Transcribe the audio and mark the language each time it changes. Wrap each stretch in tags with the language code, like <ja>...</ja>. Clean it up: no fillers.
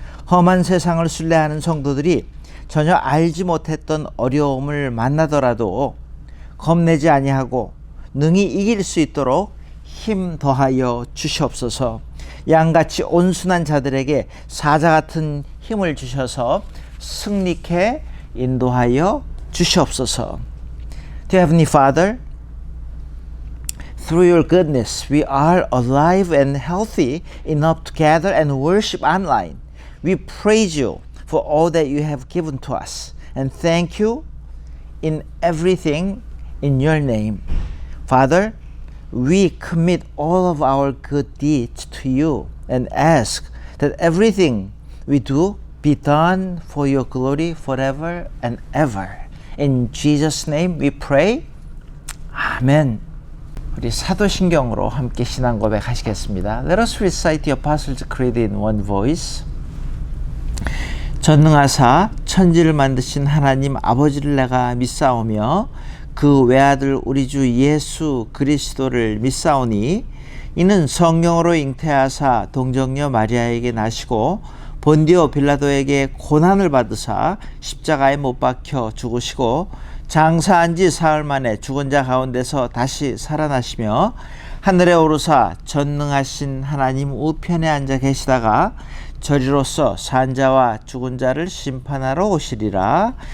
<ko>험한 세상을 순례하는 성도들이 전혀 알지 못했던 어려움을 만나더라도 겁내지 아니하고 능히 이길 수 있도록 힘 더하여 주시옵소서. 양같이 온순한 자들에게 사자 같은 힘을 주셔서 승리케 인도하여 주시옵소서.</ko> <en>Dear Heavenly Father, through your goodness, we are alive and healthy enough to gather and worship online. We praise you for all that you have given to us and thank you in everything in your name. Father, we commit all of our good deeds to you and ask that everything we do be done for your glory forever and ever. In Jesus' name we pray. 아멘.</en> <ko>우리 사도신경으로 함께 신앙 고백하시겠습니다.</ko> <en>Let us recite the Apostles' Creed in one voice.</en> <ko>전능하사 천지를 만드신 하나님 아버지를 내가 믿사오며 그 외아들 우리 주 예수 그리스도를 믿사오니 이는 성령으로 잉태하사 동정녀 마리아에게 나시고 본디오 빌라도에게 고난을 받으사 십자가에 못 박혀 죽으시고 장사한 지 사흘 만에 죽은 자 가운데서 다시 살아나시며 하늘에 오르사 전능하신 하나님 우편에 앉아 계시다가 저리로서 산 자와 죽은 자를 심판하러 오시리라.</ko>